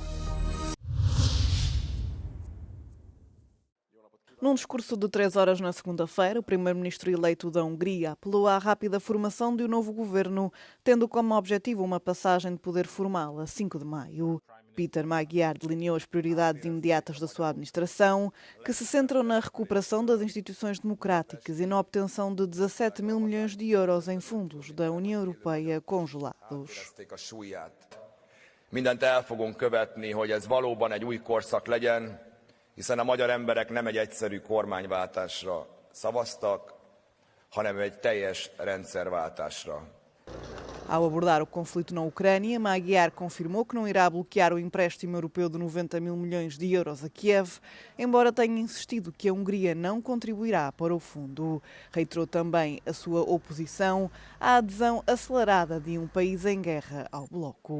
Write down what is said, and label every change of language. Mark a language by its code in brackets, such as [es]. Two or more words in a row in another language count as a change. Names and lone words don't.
[pt] Num discurso de 3 horas na segunda-feira, o primeiro-ministro eleito da Hungria apelou à rápida formação de um novo governo, tendo como objetivo uma passagem de poder formal a 5 de maio. Peter Magyar delineou as prioridades imediatas da sua administração, que se centram na recuperação das instituições democráticas e na obtenção de 17 mil milhões de euros em fundos da União Europeia congelados. [hu] Mindent el fogunk követni, hogy ez valóban egy új korszak legyen, hiszen a magyar emberek nem egy egyszerű kormányváltásra szavaztak, hanem egy teljes rendszerváltásra. [pt] Ao abordar o conflito na Ucrânia, Magyar confirmou que não irá bloquear o empréstimo europeu de 90 mil milhões de euros a Kiev, embora tenha insistido que a Hungria não contribuirá para o fundo. Reiterou também a sua oposição à adesão acelerada de um país em guerra ao bloco.